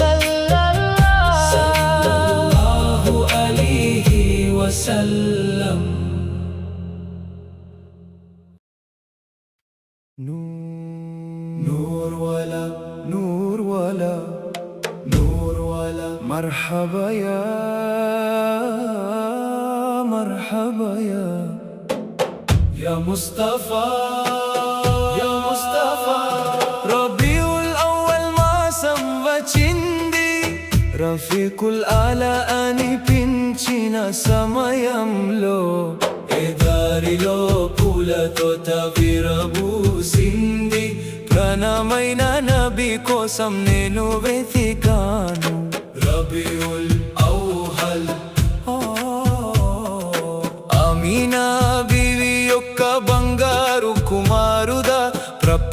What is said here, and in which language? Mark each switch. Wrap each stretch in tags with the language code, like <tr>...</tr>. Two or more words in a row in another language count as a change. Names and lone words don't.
<ar>صلى الله عليه وسلم</ar> <ur>نور والا نور والا نور والا</ur> <ar>مرحبا يا مرحبا يا مصطفى يا مصطفى ربيع الأول</ar> <te>మాసం వచ్చింది రఫీకుల్ ఆలా అనిపించిన సమయంలో ఎదారిలో పూలతో విరబూసింది ప్రణమైన నబి కోసం నేను వెతికాను</te> <ar>ربيع الأول</ar> <te>ఆమీనా బీవి యొక్క బంగారు కుమారుదా</te>